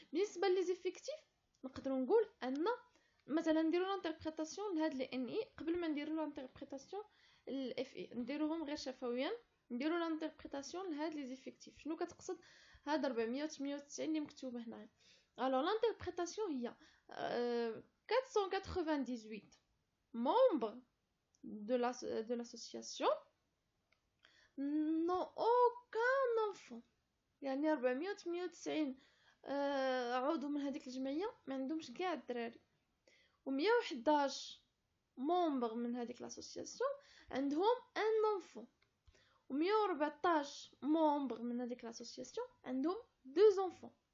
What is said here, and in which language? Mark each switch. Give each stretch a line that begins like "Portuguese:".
Arabic: بالنسبه لي زيفيكتيف نقدروا نقول ان مثلا نديرو لانتربريتاسيون لهاد لي ان اي قبل ما نديرو لانتربريتاسيون الاف اي، نديروهم غير شفويا. نديرو لانتربريتاسيون لهاد لي زيفيكتيف شنو كتقصد هاد 498 اللي مكتوبه هنايا. الوغ لانتربريتاسيون هي
French: 498 membres de l'association n'ont aucun enfant.
Arabic: يعني 498 عضو من هذيك الجمعيه ما عندهمش كاع الدراري. و 111 ممبر من هذيك لاسوسياسيون عندهم ان انفون. و 114 ممبر من هذيك لاسوسياسيون عندهم دو انفون.